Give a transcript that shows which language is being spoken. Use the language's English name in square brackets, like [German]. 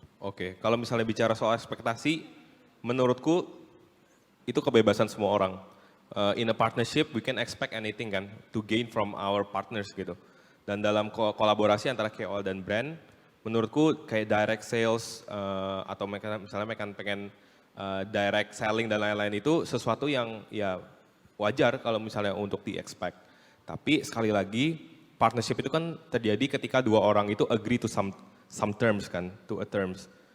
[Indonesian] Oke, kalau misalnya bicara soal ekspektasi, menurutku itu kebebasan semua orang. [English] In a partnership, we can expect anything kan, to gain from our partners gitu. [Indonesian] Dan dalam kolaborasi antara KOL dan brand, menurutku kayak direct sales atau misalnya mereka pengen direct selling dan lain-lain itu sesuatu yang ya wajar kalau misalnya untuk di-expect. Tapi sekali lagi, partnership itu kan terjadi ketika dua orang itu [English] agree to some terms [Indonesian] kan, [English] to a terms.